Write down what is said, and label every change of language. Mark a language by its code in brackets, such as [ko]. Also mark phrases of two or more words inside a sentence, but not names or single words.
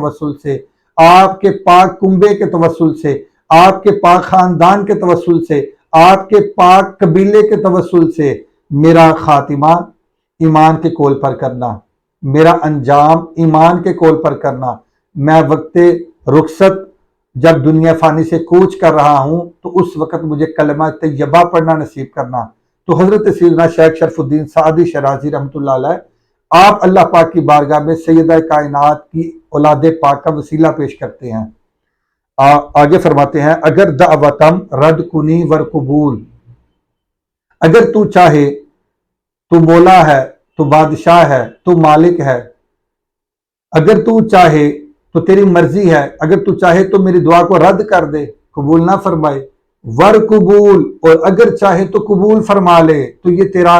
[ur] توسل سے، آپ کے پاک کنبے کے توسل سے، آپ کے پاک خاندان کے توسل سے، آپ کے پاک قبیلے کے توسل سے میرا خاتمہ ایمان کے قول پر کرنا، میرا انجام ایمان کے قول پر کرنا، میں وقت رخصت جب دنیا فانی سے کوچ کر رہا ہوں تو اس وقت مجھے کلمہ طیبہ پڑھنا نصیب کرنا۔ تو حضرت سیدنا شیخ شرف الدین سعدی شیرازی رحمۃ اللہ علیہ، آپ اللہ پاک کی بارگاہ میں سیدہ کائنات کی اولاد پاک کا وسیلہ پیش کرتے ہیں۔ آگے فرماتے ہیں [fa] اگر دعوتم رد کنی ور قبول، [ur] اگر تو چاہے، تو مولا ہے، تو بادشاہ ہے، تو مالک ہے، اگر تو چاہے تو تیری مرضی ہے، اگر تو چاہے تو میری دعا کو رد کر دے، قبول نہ فرمائے، [fa] ور قبول، [ur] اور اگر چاہے تو قبول فرما لے، تو یہ تیرا